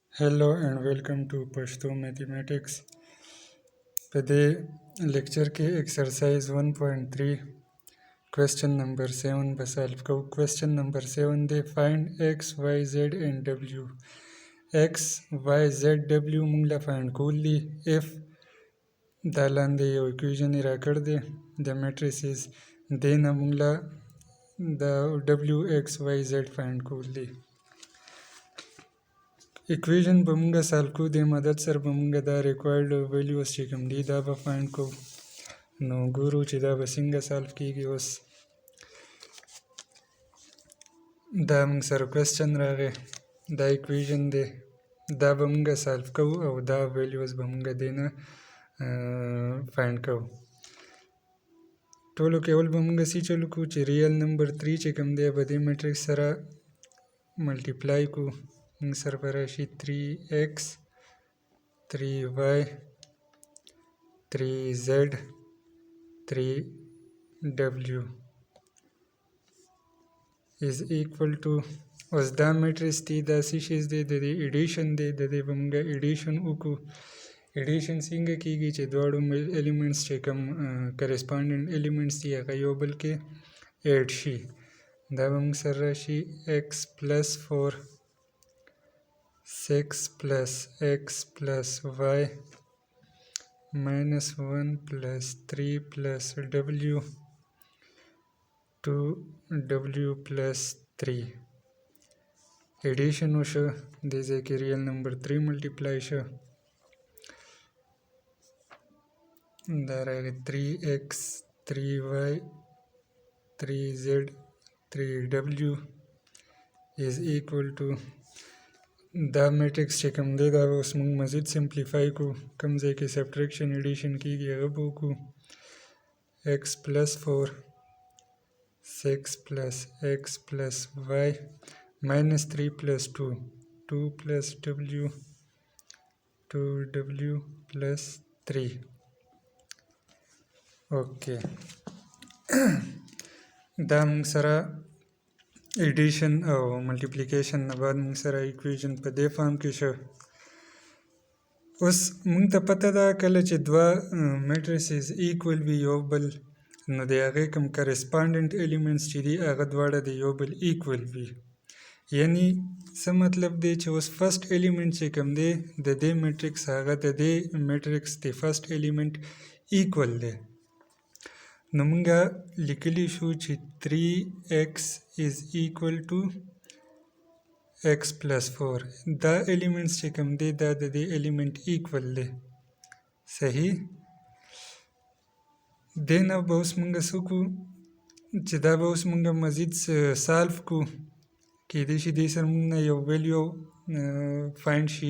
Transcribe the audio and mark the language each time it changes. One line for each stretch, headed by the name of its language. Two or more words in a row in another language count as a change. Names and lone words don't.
English: Hello and welcome to Pashto Mathematics.
Pashto: په دې لیکچر کې
English: exercise 1.3 question number 7
Pashto: به solve کوو.
English: question number 7 دی find x, y, z and w.
Pashto: x, y, z, w موږ له find کول دي. if دا لاندې یو equation یې راکړ دی د matrices دې نه موږ له د w, x, y, z find کول دي. اکویژن به مونږه سالو کو د مدد سره به مونږه دا
English: required values
Pashto: چې کوم دي دا به فایند کو. نو ګورو چې دا به څنګه سالو کیږي. اوس دا مونږ سره کوېسچن راغی، دا اکویژن دی، دا به مونږه سالو کو او دا ویلیوز به مونږه دې نه فایند کو. ټولو کې اول به مونږه سی چلو کو چې
English: real number
Pashto: 3 چې کوم دی به دې میټرکس سره ملټیپلای کو. موږ سره به راشي 3x 3y 3z 3w is equal to. اوس دا میټریکس دی، دا څه شیز دی، د دې ایډیشن دی، د دې به موږ ایډیشن وکړو. ایډیشن څنګه کیږي چې دواړو ایلیمنټس چې کوم
English: corresponding elements
Pashto: دي هغه یو بل کې ایډ شي. دا به موږ سره راشي
English: x plus 4 6 plus x plus y minus 1 plus 3 plus w 2w plus 3.
Pashto: ایډیشن وشو، دې ځای کې
English: real number
Pashto: 3 ملټیپلای شو، دا راغی
English: 3x 3y 3z 3w is equal to.
Pashto: دا میټرکس چې کوم دی دا به اوس موږ مزید سمپلیفای کو، کوم ځای کې
English: subtraction addition
Pashto: کیږي هغه به وکړو.
English: x plus 4 6 plus x plus y minus 3 plus 2 2 plus w 2w plus 3.
Pashto: اوکې دا موږ سره ایډیشن او ملټیپلیکیشن نه بعد موږ سره ایکویژن په دې فارم کې شو. اوس موږ ته پته ده کله چې دوه
English: matrices equal
Pashto: وي یو بل، نو د هغې کوم
English: corresponding elements
Pashto: چې دي هغه دواړه د یو بل ایکول وي. یعنی څه مطلب دی چې اوس
English: first element
Pashto: چې کوم دی د دې میټریکس هغه د دې میټریکس د
English: first element
Pashto: ایکول دی. نو مونږه لیکلی شو چې
English: 3x is equal to x plus 4.
Pashto: دا ایلیمنټس چې کوم دی دا د دې ایلیمنټ ایکول دی. صحیح. دې نه به اوس مونږه څه کو چې دا به اوس مونږه مزید سالف کو، کیدای شي دې سره مونږ نه یو
English: value find
Pashto: شي.